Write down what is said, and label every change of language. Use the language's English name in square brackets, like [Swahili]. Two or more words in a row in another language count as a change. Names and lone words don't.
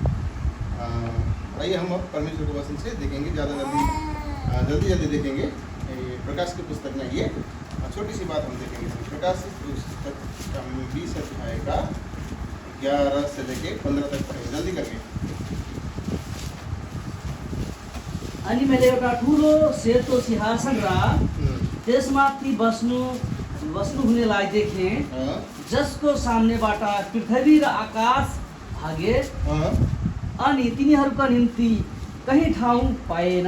[Hindi] आइए हम अब परमेश्वर के वचन से देखेंगे, ज़्यादा जल्दी देखेंगे। ये प्रकाश की पुस्तक में ये छोटी सी बात हम देखेंगे। प्रकाश की पुस्तक का 20 अध्याय का 11 से लेके 15 तक पढ़ेंगे, जल्दी करके। [Nepali] अनि मैले एउटा ठुलो सेतो सिंहासन र त्यसमाथि बस्नु हुनेलाई देखेँ, जसको सामनेबाट पृथ्वी र आकाश भागे अनि तिनीहरूका निम्ति कहीँ ठाउँ पाएन।